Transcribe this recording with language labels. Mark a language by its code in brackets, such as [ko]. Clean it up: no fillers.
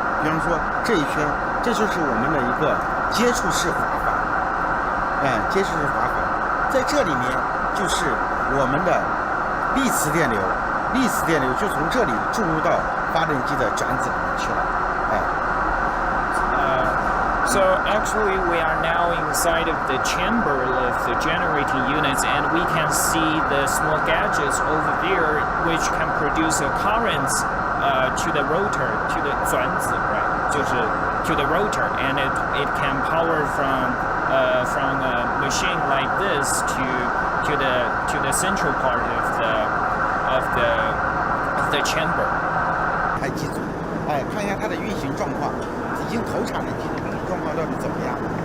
[zh] 比方说这一圈，这就是我们的一个接触式滑环。接触式滑环，在这里面就是我们的粒磁电流就从这里注入到发电机的转子里面去了。 [en] So actually we are now inside of the chamber of the generating units, and we can see the small gadgets over there which can produce a current to the rotor, to the 转子, right? 就是 to the rotor, and it can power from a machine like this to the central part of the chamber. [zh] 台机组，看一下它的运行状况，已经投产的机组运行状况到底怎么样？